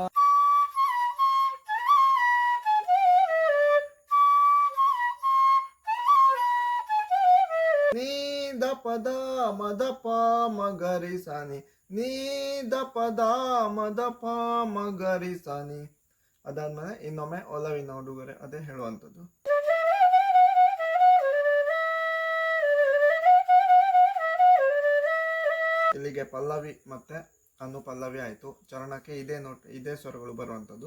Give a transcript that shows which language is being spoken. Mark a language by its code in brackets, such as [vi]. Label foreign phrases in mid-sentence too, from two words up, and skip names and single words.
[kn] ನೀ ದ ಪ ದ ಮ ದ ಪ ಮ ಗ ರಿ ಸ ನಿ, ನೀ ದ ಪ ದ ಮ ದ ಪ ಮ ಗ ರಿ ಸ ನಿ. ಅದಾದ್ಮೇಲೆ ಇನ್ನೊಮ್ಮೆ ಒಲವಿನ ಉಡುಗೊರೆ ಅದೇ ಹೇಳುವಂಥದ್ದು. ಇಲ್ಲಿಗೆ ಪಲ್ಲವಿ ಮತ್ತೆ ಅನುಪಲ್ಲವಿ ಆಯಿತು. ಚರಣಕ್ಕೆ ಇದೇ ಸ್ವರಗಳು ಬರುವಂಥದ್ದು.